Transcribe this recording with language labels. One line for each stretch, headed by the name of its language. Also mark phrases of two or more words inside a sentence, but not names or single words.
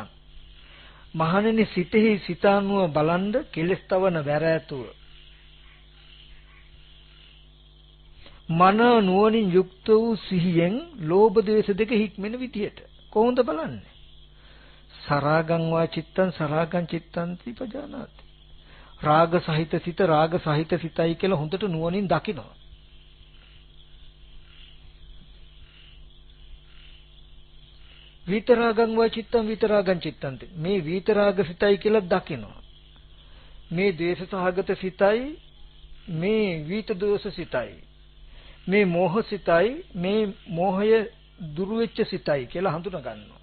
Sinhala: මහණෙනි සිතෙහි සිතානුව බලන්ද කෙලස් තවන වැර ඇතුව මන නුවණින් යුක්ත වූ සිහියෙන් ලෝභ ද්වේෂ දෙක හික්මෙන විදියට කොහොමද බලන්නේ?
Pali: සරාගං වා චිත්තං සරාගං චිත්තං පජානාති.
Sinhala: රාග සහිත සිත රාග සහිත සිතයි කියලා හොඳට නුවණින් දකිනවා.
Pali: විතරාගං වා චිත්තං විතරාගං චිත්තං
Sinhala: මේ විතරාග සිතයි කියලා දකිනවා. මේ ද්වේෂ සහගත සිතයි මේ විත දෝෂ සිතයි මේ මෝහ සිතයි මේ මෝහය දුරු වෙච්ච සිතයි කියලා හඳුනා ගන්නවා.